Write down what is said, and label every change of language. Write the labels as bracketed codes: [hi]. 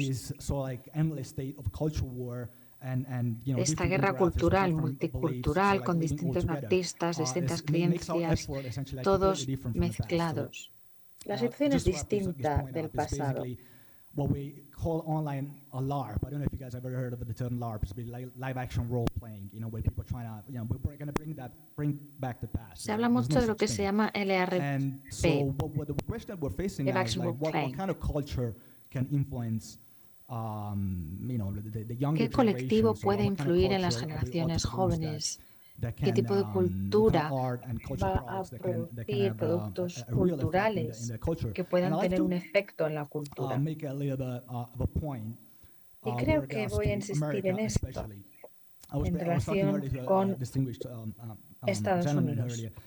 [es] Esta guerra cultural, multicultural, con distintos artistas, distintas creencias, todos mezclados. La situación es distinta del pasado. [en] What we call online a LARP. I don't know if you guys have ever heard of the term LARP. It's live action role playing, where people are trying to, we're going to bring back the past. [es] Se habla mucho de lo que se llama LRP. [en] And so what the question that we're facing now is like, what kind of culture can influence, the younger [es] ¿Qué colectivo puede influir en las generaciones jóvenes? ¿Qué tipo de cultura va a producir productos culturales que puedan tener un efecto en la cultura? Y creo que voy a insistir en esto en relación con Estados Unidos.